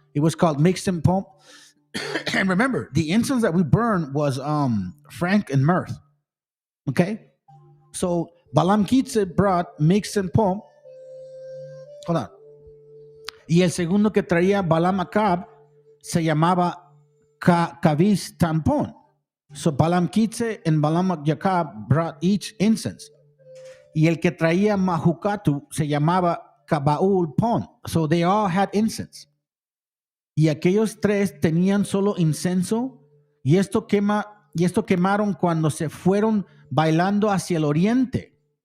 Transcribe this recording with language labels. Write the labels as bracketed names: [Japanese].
[English] It was called mixed and pomp. And remember, the incense that we burned was frank and myrrh. Okay? So Balaam Kitze brought mixed and pomp. Hold on. [Spanish] Y el segundo que traía Balaam Acab se llamaba Kavis Tampon. [English] So Balaam Kitze and Balaam Acab brought each incense. [Spanish] Y el que traía Mahukatu se llamaba Kabaul Pon. [English] So they all had incense. [Spanish] Y aquellos tres tenían solo incenso, y esto quemaron cuando se fueron bailando hacia el oriente.